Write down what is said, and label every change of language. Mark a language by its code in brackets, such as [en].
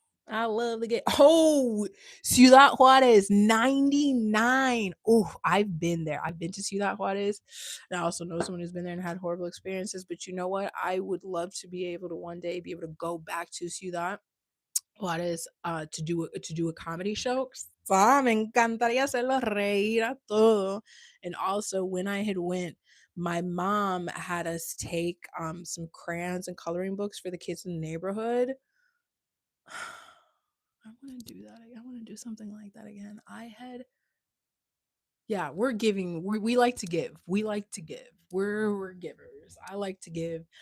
[en] I love the gay. Oh, Ciudad Juarez 99. Oh, I've been there. I've been to Ciudad Juarez. And I also know someone who's been there and had horrible experiences. But you know what? I would love to be able to one day be able to go back to Ciudad Juárez to do a comedy show. [es] Me encantaría hacerlo reír a todo. [en] And also when I had went, my mom had us take some crayons and coloring books for the kids in the neighborhood. I want to do that. I want to do something like that again. Yeah, we're giving. We like to give. We like to give. We're givers. I like to give.